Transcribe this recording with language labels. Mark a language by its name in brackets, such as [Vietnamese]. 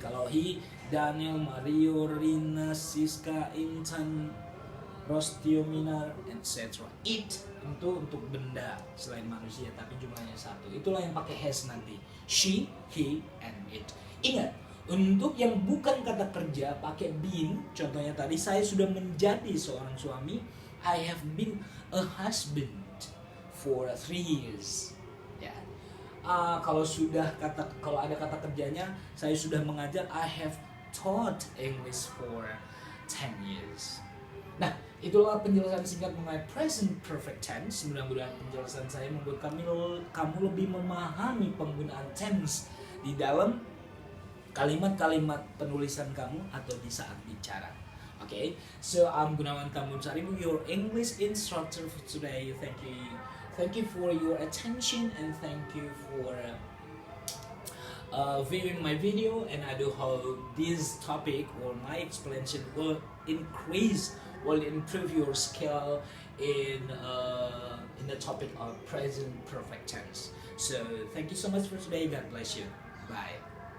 [Indonesian] Kalau he, Daniel, Mario, Rina, Siska, Intan, Rostio, Minar, etc. It itu untuk benda selain manusia, tapi jumlahnya 1. Itulah yang pakai has nanti. She, he, and it. Ingat, untuk yang bukan kata kerja pakai been. Contohnya tadi, saya sudah menjadi seorang suami. [English] I have been a husband for 3 years. Ya. [Indonesian] Kalau ada kata kerjanya, saya sudah mengajar. [English] I have taught English for 10 years. [Indonesian] Nah, itulah penjelasan singkat mengenai present perfect tense. Mudah-mudahan penjelasan saya membuat kamu lebih memahami penggunaan tense di dalam kalimat-kalimat penulisan kamu atau di saat bicara. [English] Okay, so I'm Gunawan Tambun Saribu, your English instructor for today. Thank you for your attention and thank you for viewing my video. And I do hope this topic or my explanation will improve your skill in the topic of present perfect tense. So thank you so much for today. God bless you. Bye.